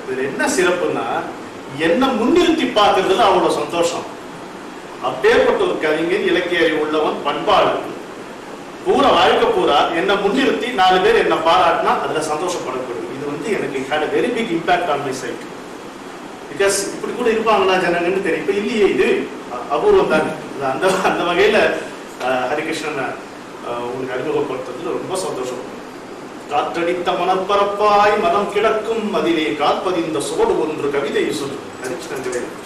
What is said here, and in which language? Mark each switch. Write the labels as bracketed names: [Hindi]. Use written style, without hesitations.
[Tamil] இதுல என்ன சிறப்புன்னா, என்ன முன்னிறுத்தி பார்க்கறதுல அவ்வளவு சந்தோஷம். அப்பேற்பட்ட ஒரு கவிஞர், இலக்கிய அறிவு உள்ளவன், பண்பாடு பூரா வாழ்க்கை பூரா என்ன முன்னிறுத்தி 4 பேர் என்ன பாராட்டினா அதுல சந்தோஷப்படக்கூடாது. இது எனக்கு [English] had a very big impact on my psyche. [Tamil] Because இப்படி கூட இருப்பாங்களா ஜனங்கன்னு தெரியும். இப்ப இல்லையே, இது அபூர்வம் தான். அந்த வகையில ஹரிகிருஷ்ணன் உங்களுக்கு அறிமுகப்படுத்துறதுல ரொம்ப சந்தோஷம். காற்றடித்த மனப்பரப்பாய் மனம் கிடக்கும் அதிலே காற்பதிந்த சோடு ஒன்று கவிதை சொல்லு ஹரிகிருஷ்ணன்.